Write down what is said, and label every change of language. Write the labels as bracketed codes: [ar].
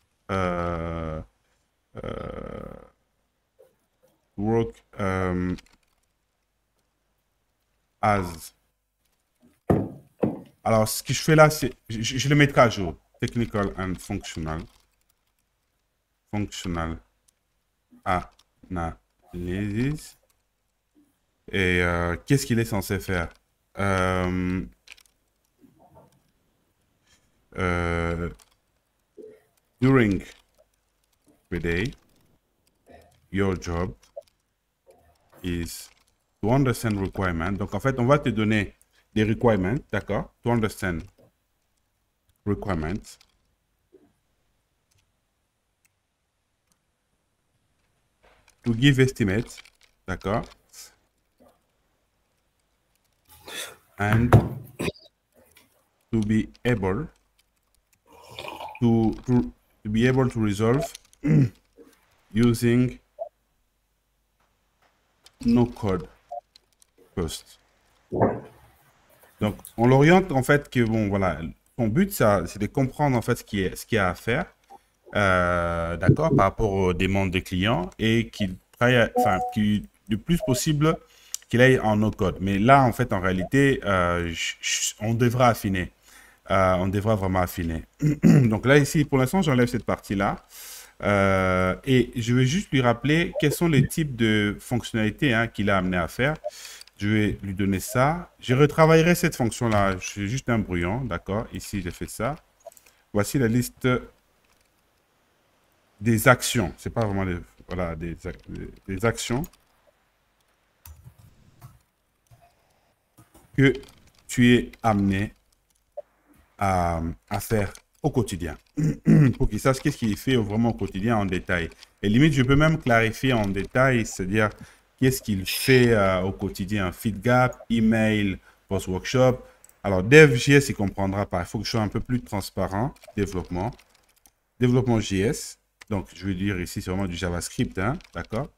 [en] Euh, euh, work as. [fr] Alors, ce que je fais là, c'est, je le mettrai à jour. [en] Technical and functional. Functional analysis. [fr] Et qu'est-ce qu'il est censé faire? [en] Euh, euh, During the day, your job is to understand requirements. [fr] Donc, en fait, on va te donner des requirements, d'accord? [en] To understand requirements. To give estimates, d'accord? And to be able to be able to resolve using no code first. [fr] Donc, on l'oriente en fait que, bon, voilà, son but, ça, c'est de comprendre en fait ce qu'il y a à faire, d'accord, par rapport aux demandes des clients et qu'il travaille, enfin, qu'il, le plus possible, qu'il aille en no code. Mais là, en fait, en réalité, on devra affiner. On devra vraiment affiner. Donc là, ici, pour l'instant, j'enlève cette partie-là. Et je vais juste lui rappeler quels sont les types de fonctionnalités hein, qu'il a amené à faire. Je vais lui donner ça. Je retravaillerai cette fonction-là. C'est juste un brouillon, d'accord? Ici, j'ai fait ça. Voici la liste des actions. C'est pas vraiment voilà, des actions que tu es amené à faire au quotidien. Pour qu'ils sachent qu'est-ce qu'il fait vraiment au quotidien en détail. Et limite, je peux même clarifier en détail, c'est-à-dire qu'est-ce qu'il fait au quotidien. [en] Feedgap, email, post-workshop. [fr] Alors, DevJS, il comprendra pas. Il faut que je sois un peu plus transparent. Développement. Développement JS. Donc, je vais dire ici, c'est vraiment du JavaScript, hein, d'accord?